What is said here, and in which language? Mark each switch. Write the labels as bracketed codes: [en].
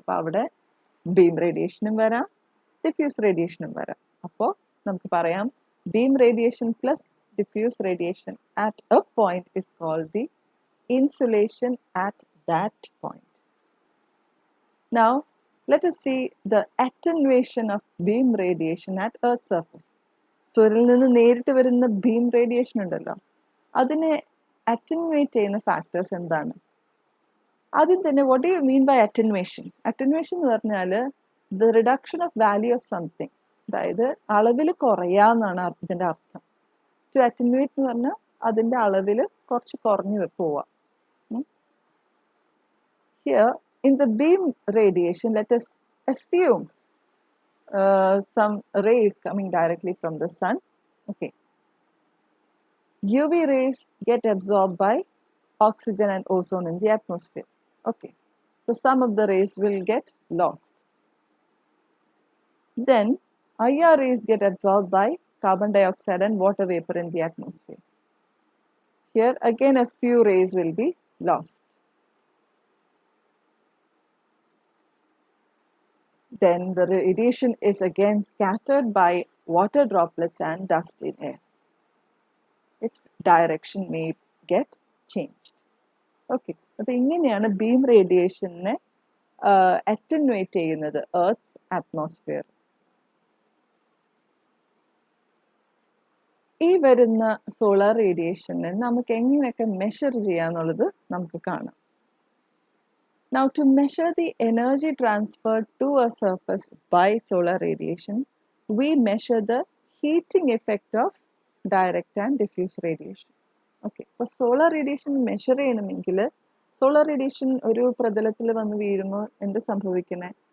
[ml] അപ്പോൾ അവിടെ ബീം റേഡിയേഷനും വരാം, ഡിഫ്യൂസ് റേഡിയേഷനും വരാം. അപ്പോൾ നമുക്ക് പറയാം [en] beam radiation plus diffuse radiation at a point is called the insolation at that point. Now, let us see the attenuation of beam radiation at Earth's surface. [ml] സൂര്യനിൽ നിന്ന് നേരിട്ട് വരുന്ന ബീം റേഡിയേഷൻ ഉണ്ടല്ലോ, അതിനെ അറ്റനുവേറ്റ് ചെയ്യുന്ന ഫാക്ടേഴ്സ് എന്താണ്? ആദ്യം തന്നെ [en] what do you mean by attenuation? Attenuation [ml] എന്ന് പറഞ്ഞാൽ [en] the reduction of value of something, [ml] അതായത് അളവിൽ കുറയാന്നാണ് ഇതിൻ്റെ അർത്ഥം. [en] To attenuate [ml] എന്ന് പറഞ്ഞാൽ അതിൻ്റെ അളവിൽ കുറച്ച് കുറഞ്ഞു പോവാം. [en] Here in the beam radiation, let us assume some rays coming directly from the sun. Okay, UV rays get absorbed by oxygen and ozone in the atmosphere. Okay, so some of the rays will get lost. Then IR rays get absorbed by carbon dioxide and water vapor in the atmosphere. Here again a few rays will be lost. Then the radiation is again scattered by water droplets and dust in air. Its direction may get changed. [ml] Okay, അപ്പോൾ ഇങ്ങനെയാണ് beam റേഡിയേഷനെ അറ്റനുവേറ്റ് ചെയ്യുന്നത് earth atmosphere. ഈ വരുന്ന solar റേഡിയേഷനെ നമുക്ക് എങ്ങനെയൊക്കെ measure ചെയ്യാന്നുള്ളത് നമുക്ക് കാണാം. [en] Now, to measure the energy transferred to a surface by solar radiation, we measure the heating effect of direct and diffuse radiation. [ml] Okay, അപ്പോൾ സോളാർ റേഡിയേഷൻ മെഷർ ചെയ്യണമെങ്കിൽ സോളാർ റേഡിയേഷൻ ഒരു പ്രതലത്തിൽ വന്ന് വീഴുമ്പോൾ എന്ത് സംഭവിക്കണേ?